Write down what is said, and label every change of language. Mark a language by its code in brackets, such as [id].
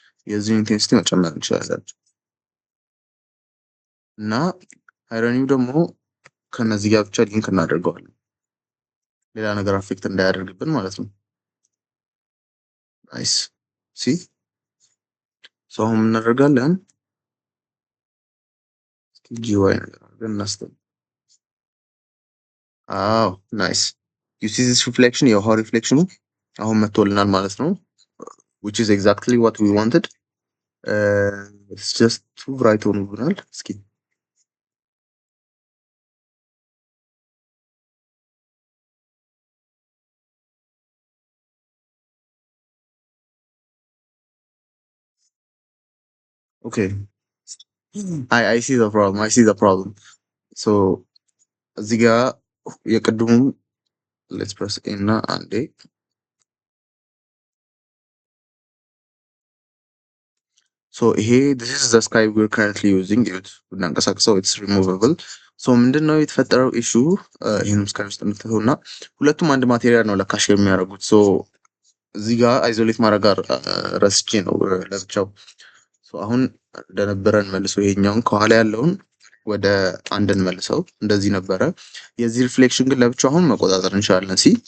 [am] የዚህ ኢንቴንሲቲ መጨመር እንችላለን እና አይረኒው ደግሞ ከነዚህ ጋር ብቻ ሊንክ እናደርገዋለን ሌላ ነገር አፌክት እንዳያደርግብን ማለት ነው። [en] ናይስ ሲ ሶ [am] አሁን ምን እናደርጋለን? ጂዋይ ነገር አድርገን እናስተው። አዎ ናይስ [en] ዩ ሲ ዚስ ሪፍሌክሽን [am] የውሃ ሪፍሌክሽኑ አሁን መጥቶልናል ማለት ነው። [en] which is exactly what we wanted. It's just too bright [am] ሆኖብናል። እስኪ [en] okay, I see the problem. So [am] እዚህ ጋር የቅድሙ [en] let's press A [am] እና አንዴ [en] so ይሄ this is the sky we're currently using it [am] እናንቀሳቅሰው [en] it's removable. [am] so ምንድነው የተፈጠረው ኢሹ? ይሄንም ስካይ ውስጥ እንተውና ሁለቱም አንድ ማቴሪያል ነው ለካሽ የሚያደርጉት። so እዚህ ጋር አይዞሌት ማድረግ ረስቼ ነው ለብቻው። so አሁን እንደነበረን መልሶ ይሄኛውን ከኋላ ያለውን ወደ አንድ እንመልሰው። እንደዚህ ነበረ። የዚህ ሪፍሌክሽን ግን ለብቻው አሁን መቆጣጠር እንችላለን። ሲ